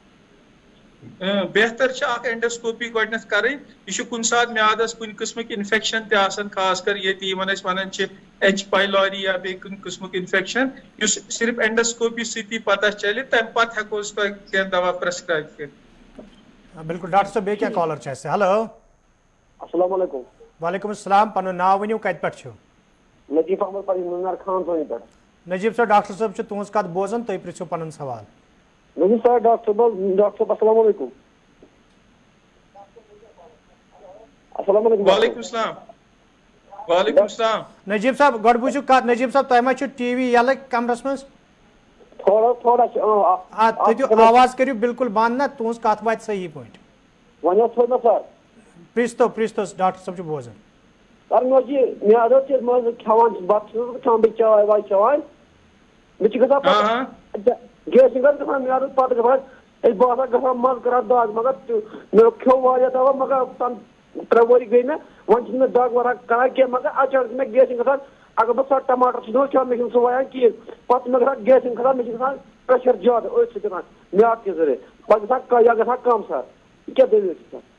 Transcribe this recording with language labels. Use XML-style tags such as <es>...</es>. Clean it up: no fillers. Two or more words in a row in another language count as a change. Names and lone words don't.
<ks>بہتر چھِ اکھ اینڈوسکوپی گۄڈنیتھ کرٕنۍ، یہِ چھُ کُنہِ ساتہٕ میادس کُنہِ قٕسمٕکۍ انفیکشن تہِ آسان، خاص کر ییٚتہِ یِمن أسۍ ونان چھِ</ks> <en>H pylori</en> <ks>یا بیٚیہِ کُنہِ قٕسمُک انفیکشن، یُس صرف اینڈوسکوپی سۭتی پتہ چلہِ، تمہِ پتہٕ ہٮ۪کو أسۍ تۄہہِ کینٛہہ دوا پرسکرایب کٔرِتھ۔ بالکل ڈاکٹر صٲب، بیٚیہِ کیٛاہ کالر چھِ اَسہِ؟</ks> <en>ہیلو</en> <ar>السلام علیکم۔</ar> <ks>وعلیکم السلام، پنُن ناو ؤنِو، کتہِ پٮ۪ٹھ چھِو؟ نجیب احمد پری نُنر خان سونی پٮ۪ٹھ۔ نجیب صٲب، ڈاکٹر صٲب چھِ تُہنٛز کتھ بوزان، تُہۍ پرژھِو پنُن سوال۔ نجیب صاحب، ڈاکٹر صاحب</ks> <ar>السلام علیکم۔ السلام علیکم۔ وعلیکم السلام۔ وعلیکم السلام.</ar> <ks>نجیب صاحب گۄڈٕ بوٗزِو کتھ نجیب صاحب تۄہہِ ما چھُ ٹی وی یلہٕ کمرس منٛز</ks> <ur>تھوڑا</ur> <ks>تھٲیِو آواز کٔرِو بالکل بنٛد نا تُہٕنٛز کتھ واتہِ صحیح پٲٹھۍ وۄنۍ حظ تھوٚو مےٚ سر پرٛژھتو ڈاکٹر صٲب چھُ بوزان. سر مےٚ اوس یہِ میادٕ حظ چھِ منٛزٕ کھٮ۪وان بتہٕ چھُس کھٮ۪وان بیٚیہِ چاے واے چٮ۪وان مےٚ چھِ گژھان پتہٕ گیسِنٛگ حظ گژھان میادس پتہٕ گژھان أسۍ باسان گژھان منٛزٕ کران دگ مگر مےٚ کھیوٚو واریاہ دوا مگر 3 ؤری گٔے مےٚ وۄنۍ چھُنہٕ مےٚ دگ ورگ کران کینٛہہ مگر اچانک چھِ مےٚ گیسِنٛگ گژھان اگر بہٕ سۄ ٹماٹر چھُس دِوان کھٮ۪وان مےٚ چھُنہٕ سُہ وایان کِہیٖنۍ پتہٕ چھُ مےٚ گژھان گیسِنٛگ کھسان مےٚ چھُ گژھان پریشر زیادٕ أتھۍ سۭتۍ گژھان میادٕ کہِ ذٔریعہٕ پتہٕ گژھان یا گژھان کم سر یہِ کیٛاہ دٔلیٖل چھِ سر</ks>